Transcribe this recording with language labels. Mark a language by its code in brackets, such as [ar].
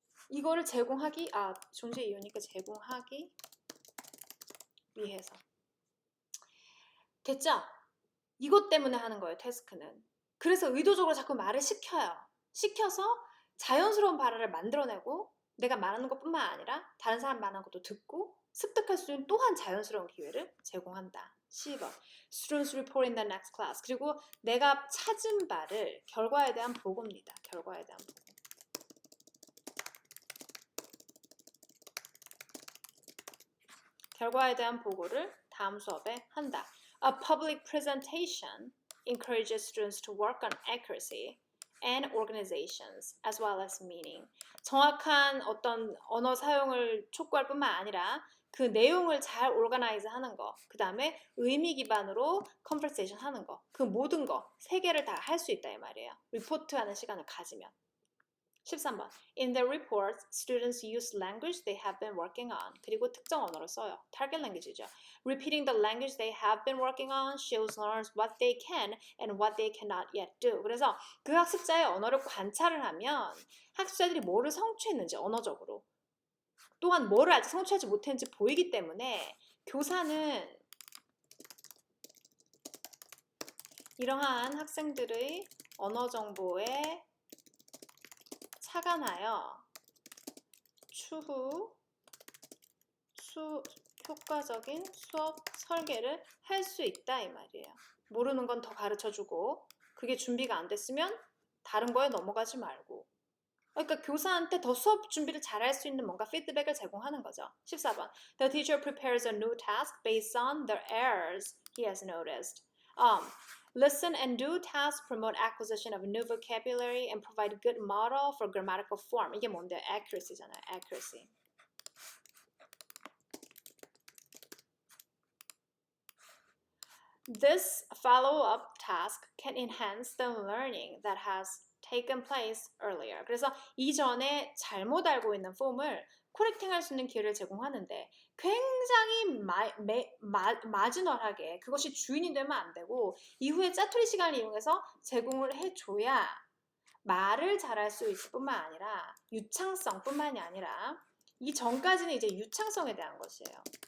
[ko] 이거를 제공하기, 존재 이유니까 제공하기 위해서. 됐죠? 이것 때문에 하는 거예요, 태스크는. 그래서 의도적으로 자꾸 말을 시켜요. 시켜서 자연스러운 발화를 만들어내고 내가 말하는 것뿐만 아니라 다른 사람 말하는 것도 듣고 습득할 수 있는 또한 자연스러운 기회를 제공한다. 12번 [en] Students report in the next class. [ko] 그리고 내가 찾은 바를 결과에 대한 보고입니다. 결과에 대한 보고. 결과에 대한 보고를 다음 수업에 한다. [en] A public presentation encourages students to work on accuracy and organizations as well as meaning. [ko] 정확한 어떤 언어 사용을 촉구할 뿐만 아니라 그 내용을 잘 organize 하는 거, 그 다음에 의미 기반으로 conversation 하는 거, 그 모든 거, 세 개를 다 할 수 있다 이 말이에요. 리포트하는 시간을 가지면. 13번. [en] In their reports, students use language they have been working on. [ko] 그리고 특정 언어를 써요. target language죠. [en] Repeating the language they have been working on shows learners what they can and what they cannot yet do. [ko] 그래서 그 학습자의 언어를 관찰을 하면 학습자들이 뭐를 성취했는지 언어적으로 또한 뭐를 아직 성취하지 못했는지 보이기 때문에 교사는 이러한 학생들의 언어 정보에 착안하여 추후 효과적인 수업 설계를 할 수 있다 이 말이에요. 모르는 건 더 가르쳐주고 그게 준비가 안 됐으면 다른 거에 넘어가지 말고 그러니까 교사한테 더 수업 준비를 잘할 수 있는 뭔가 피드백을 제공하는 거죠. 14번 [en] The teacher prepares a new task based on the errors he has noticed. Listen and do tasks promote acquisition of new vocabulary and provide good model for grammatical form. [ko] 이게 뭔데? Accuracy잖아요. [en] Accuracy. This follow-up task can enhance the learning that has taken place earlier. [ko] 그래서 이전에 잘못 알고 있는 폼을 코렉팅할 수 있는 기회를 제공하는데 굉장히 마지널하게 그것이 주인이 되면 안 되고 이후에 짜투리 시간을 이용해서 제공을 해줘야 말을 잘할 수 있을 뿐만 아니라 유창성뿐만이 아니라 이 전까지는 이제 유창성에 대한 것이에요.